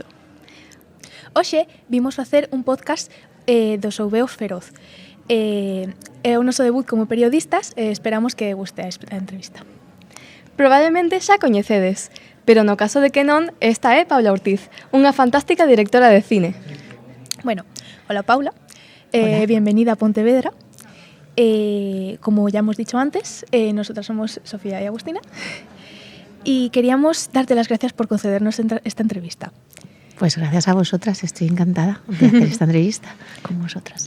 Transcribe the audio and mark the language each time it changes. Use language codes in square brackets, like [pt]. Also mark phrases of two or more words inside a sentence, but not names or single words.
[gl] Hoxe vimos facer un podcast do Soubeo Feroz. É o noso debut como periodistas e esperamos que guste a entrevista. Probablemente xa coñecedes, pero no caso de que non, esta é Paula Ortiz, unha fantástica directora de cine. [es] Bueno, hola Paula, bienvenida a Pontevedra. Como ya hemos dicho antes, nosotras somos Sofía y Agustina y queríamos darte las gracias por concedernos esta entrevista. Pues gracias a vosotras, estoy encantada de hacer esta entrevista con vosotras.